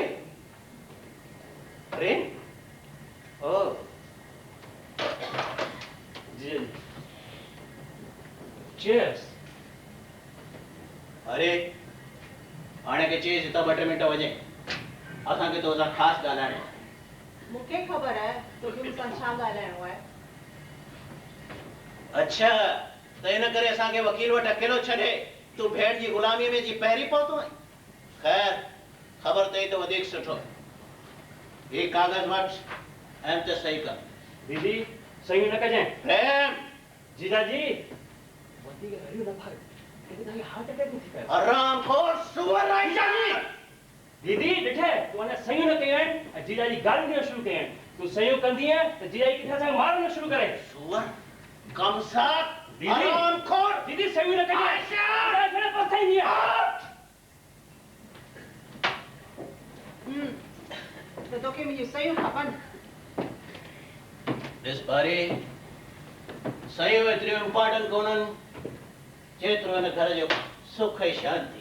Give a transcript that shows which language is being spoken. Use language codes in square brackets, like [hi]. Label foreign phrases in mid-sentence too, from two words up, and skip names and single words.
[en] Train? Oh, [sd] जी, चीयर्स। अरे, हाणे के चीज़ हितां 2-3 मिंट वञे। असांखे तो सां ख़ासि ॻाल्हाइणो आहे। मूंखे ख़बर आहे तोखे मूंसां छा ॻाल्हाइणो आहे। अच्छा तो इन करे असांखे वकील वटि अकेलो छॾे तूं भेड़ जी गुलामी में जी पहिरीं पहुतो आहीं। ख़ैर ख़बर अथई त वधीक सुठो। ये कागज़ वठ ऐं त सही कर। दीदी सही न कजांइ। प्रेम जीजाजी वधीक हरियो न भाग कहीं तव्हांखे [en] heart attack [sd] न थी पए। हरामखोर सुअर आई जीजाजी दीदी ॾिठे तूं अञा सयूं न कयूं आहिनि ऐं जीजाजी गालियूं ॾियणु शुरू कयूं आहिनि। तूं सयूं कंदी आहे त जीजाजी किथे असांखे मारणु शुरू करे। सुअर कमसात दीदी हरामखोर दीदी सयूं न कजांइ। छड़े पछताईंदी आहे। त तोखे मुंहिंजी सयूं खपनि। ॾिस भारी सयूं एतिरियूं इम्पोर्टेंट कोन्हनि जेतिरो हिन घर जो सुख ऐं शांति।